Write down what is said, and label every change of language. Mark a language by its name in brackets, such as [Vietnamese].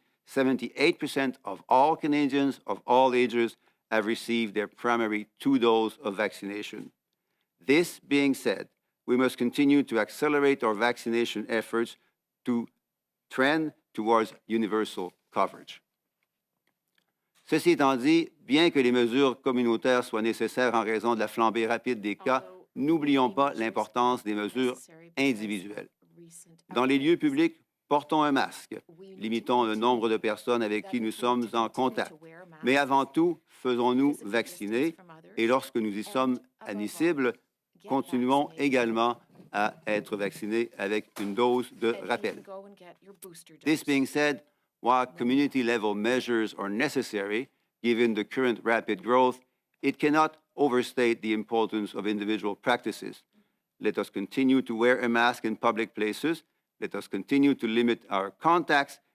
[English] 78% of all Canadians of all ages have received their primary 2 doses of vaccination. This being said, we must continue to accelerate our vaccination efforts to trend towards universal coverage. [French] Ceci étant dit, bien que les mesures communautaires soient nécessaires en raison de la flambée rapide des cas, n'oublions pas l'importance des mesures individuelles. Dans les lieux publics, portons un masque, limitons le nombre de personnes avec qui nous sommes en contact. Mais avant tout, faisons-nous vacciner et lorsque nous y sommes admissibles, continuons également à être vaccinés avec une dose de rappel. [English] This being said, while community-level measures are necessary, given the current rapid growth, it cannot overstate the importance of individual practices. Let us continue to wear a mask in public places. Let us continue to limit our contacts.